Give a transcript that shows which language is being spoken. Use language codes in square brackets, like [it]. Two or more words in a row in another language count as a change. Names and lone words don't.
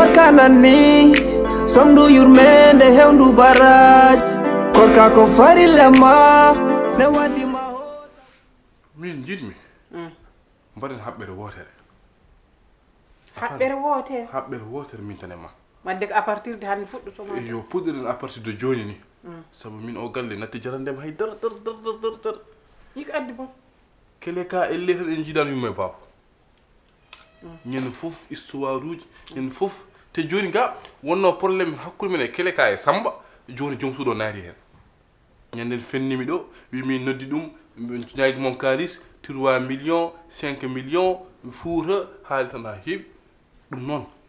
[ff] anani somdu yurmende hewndu baraj Koorka ko farilema ne wadima hota min jidmi mbaɗen haɓɓere wotere haɓɓere wotere min tan e ma wadde ko [fr] à partir de [ff] hande fuɗɗotoma yo puɗɗiɗen [fr] à partir de [ff] joni ni saabu min o galle natti jarandema hay dar yiko addi bon Keleka elle tan en jiidano yumma e baba ñande fof histoire uji ñande fof te joni ga wonno probléme hakkude men e Keleka e Samba joni joom suuɗo naati hen ñanden fennimi ɗo wimi noddi ɗum ñaagi mom kalis 3 millions 5 millions fuuta haali tan ha heeɓi ɗum noon